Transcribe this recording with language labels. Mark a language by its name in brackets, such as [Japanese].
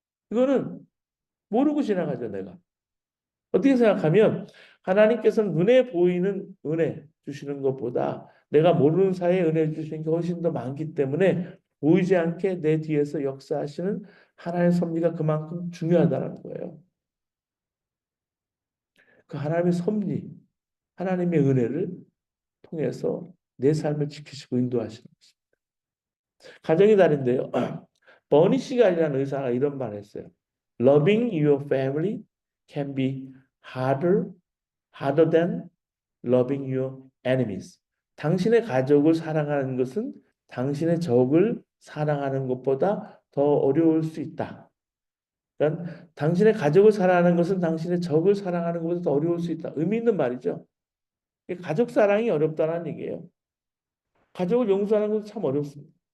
[Korean] 이거는 모르고 지나가죠, 내가. 어떻게 생각하면 하나님께서는 눈에 보이는 은혜 주시는 것보다 내가 모르는 사이에 은혜 주시는 게 훨씬 더 많기 때문에 보이지 않게 내 뒤에서 역사하시는 하나님의 섭리가 그만큼 중요하다는 거예요. 그 하나님의 섭리, 하나님의 은혜를 통해서 내 삶을 지키시고 인도하시는 것입니다. 가정이 다른데요. 버니 시간이라는 의사가 이런 말을 했어요. [English] Loving your family can be harder than loving your enemies. [Korean] 당신의 가족을 사랑하는 것은 당신의 적을 사랑하는 것보다 더 어려울 수 있다. 그러니까 당신의 가족을 사랑하는 것은 당신의 적을 사랑하는 것보다 더 어려울 수 있다. 의미 있는 말이죠. 가족 사랑이 어렵다는 얘기예요. 가족을 용서하는 것은 참 어렵습니다.